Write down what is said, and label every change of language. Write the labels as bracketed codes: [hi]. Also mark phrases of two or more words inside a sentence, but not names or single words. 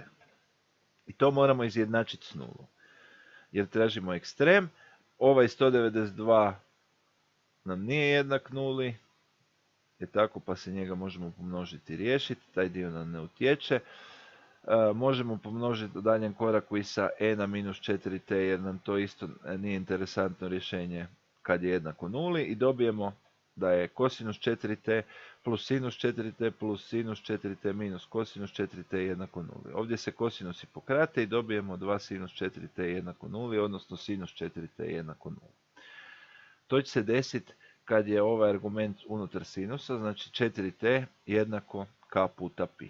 [hr] I to moramo izjednačiti s nulom. Jer tražimo ekstrem, ovaj 192 nam nije jednak nuli, je tako, pa se njega možemo pomnožiti i riješiti, taj dio nam ne utječe. Možemo pomnožiti u daljem koraku i sa e na minus 4t jer nam to isto nije interesantno rješenje kad je jednako nuli i dobijemo da je kosinus 4t plus sinus 4t plus sinus 4t minus kosinus 4t jednako nuli. Ovdje se kosinusi pokrate i dobijemo 2 sinus 4t jednako nuli, odnosno sinus 4t jednako nuli. To će se desiti kad je ovaj argument unutar sinusa, znači 4t jednako k puta pi.